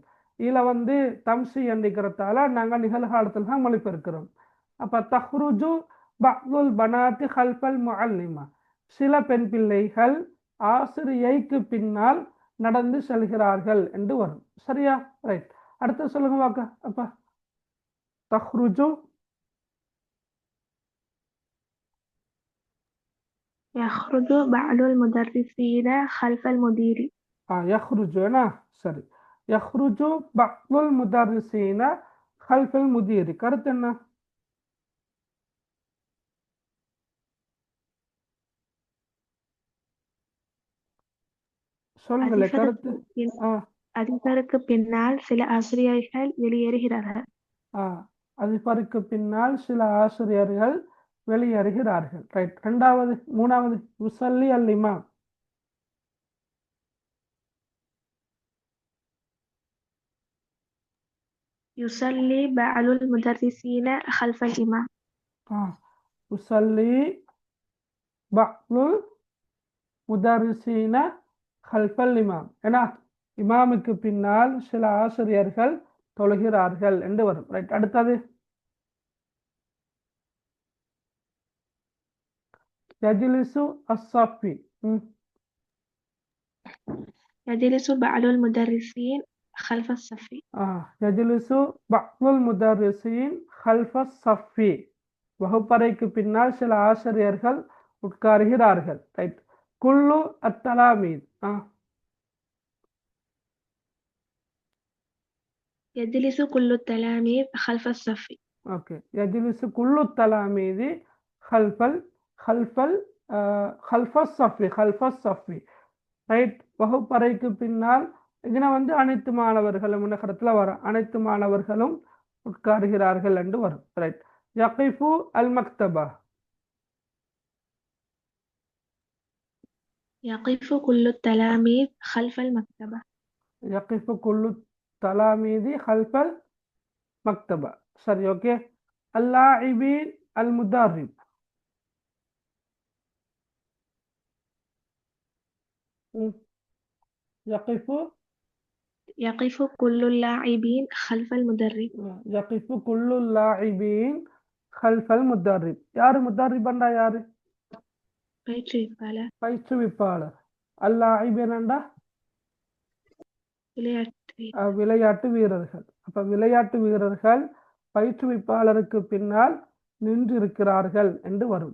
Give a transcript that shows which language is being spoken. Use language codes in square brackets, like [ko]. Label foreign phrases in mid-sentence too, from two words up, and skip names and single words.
[ta] இதுல வந்து தம்சி என்கிறதால நாங்க நிகழ்காலத்தில் தான் மொழிபெயர்க்கிறோம். அப்ப [ar] تخرج بعض البنات خلف المعلمة, [ta] சில பெண் பிள்ளைகள் ஆசிரியைக்கு பின்னால் நடந்து செல்கிறார்கள் என்று வரும். சரியா? ரைட். அடுத்து சொல்லுங்க வாக்க. அப்ப தஹ்ருஜு [ar] يخرج بعض المدرسين خلف المدير. يخرج أنا [ta] சரி. [ar] يخرج بعض المدرسين خلف المدير [ta] கருத்து என்ன? சொல்லுங்களே கருத்து. அதிபருக்கு பின்னால் சில ஆசிரியர்கள் வெளியேறுகிறார்கள். அதிபருக்கு பின்னால் சில ஆசிரியர்கள் வெளியேறுகிறார்கள். ரைட். ரெண்டாவது, மூணாவது, [ar] يصلي الإمام. يصلي بعض المدرسين خلف الإمام. يصلي بعض المدرسين خلف الإمام. [ta] ஏன்னா இமாமுக்கு பின்னால் சில ஆசிரியர்கள் தொழுகிறார்கள் என்று வரும். ரைட். அடுத்தது [ar] يجلس الصف. يجلس بعض المدرسين خلف الصف. يجلس بعض المدرسين خلف صف, [ta] வகுப்பறைக்கு பின்னால் சில ஆசிரியர்கள் உட்காருகிறார்கள். [ar] ரைட். كل التلاميذ. يجلس كل التلاميذ خلف الصف. [ta] ஓகே. [ar] يجلس كل تلاميذ خلف خلف خلف الصف خلف الصف ரைட். [ta] வகுப்பறைக்கு பின்னால் இதுனா வந்து அனைத்து மாணவர்களும் இடத்துல வரும், அனைத்து மாணவர்களும் உட்காருகிறார்கள் என்று வரும். ரைட். [ar] يقف المكتبة يقف كل التلاميذ خلف المكتبة. يقف كل تلاميذ خلف المكتبة. சரி, ஓகே. اللاعبين المدرب يقف يقف كل اللاعبين خلف المدرب. يقف كل اللاعبين خلف المدرب. [ta] யாரு முதர்ரிபண்டா? யாரு? பயிற்றுவிப்பாளர். பயிற்றுவிப்பாளர். அல்லாஇபீன் என்றா விளையாட்டு வீரர்கள். அப்ப விளையாட்டு வீரர்கள் பயிற்றுவிப்பாளருக்கு பின்னால் நின்றிருக்கிறார்கள் என்று வரும்.